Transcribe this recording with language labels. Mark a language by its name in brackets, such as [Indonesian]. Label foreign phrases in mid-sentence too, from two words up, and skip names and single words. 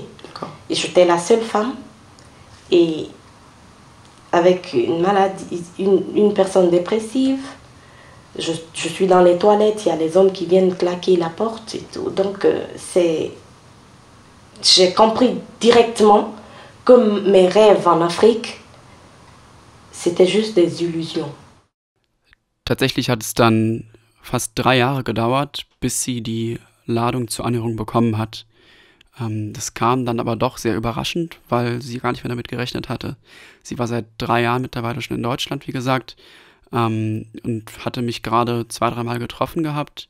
[French] Et j'étais la seule femme. Et avec une maladie, une personne dépressive, je suis dans les toilettes, il y a les hommes qui viennent claquer la porte et tout. Donc j'ai compris directement que mes rêves en Afrique, c'était juste des illusions. [German] Tatsächlich hat es dann fast 3 Jahre gedauert, bis sie die Ladung zur Anhörung bekommen hat. Das kam dann aber doch sehr überraschend, weil sie gar nicht mehr damit gerechnet hatte. Sie war seit 3 Jahren mittlerweile schon in Deutschland, wie gesagt, und hatte mich gerade 2, 3 Mal getroffen gehabt.